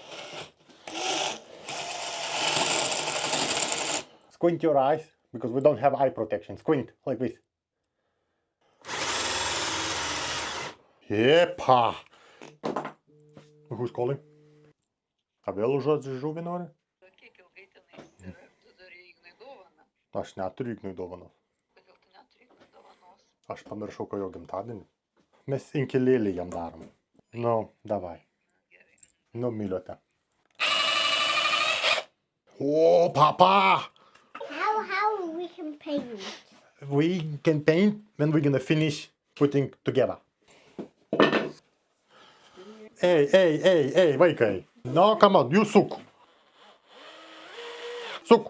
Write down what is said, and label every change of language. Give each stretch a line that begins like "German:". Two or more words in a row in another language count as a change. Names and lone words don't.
English: Squint your eyes, because we don't have eye protection. Squint, like this. Yepa. Who's calling?
Lithuanian: A vėl žodžiu žuvį nori? Kiek ilgai tenais yra, tu darei Ignai dovaną. Aš neturiu Ignui dovanos. Kodėl tu neturi Ignai dovanos? Aš pamiršau, ko jo gimtadienį. Mes inkilėlį jam darom.
Russian: Nu, davai.
Lithuanian: Gerai. Nu, myliote. O, Papa!
English: How we can paint. We can paint when we're gonna finish putting together. Hey, wait, hey. No, come on, you suck. Suck.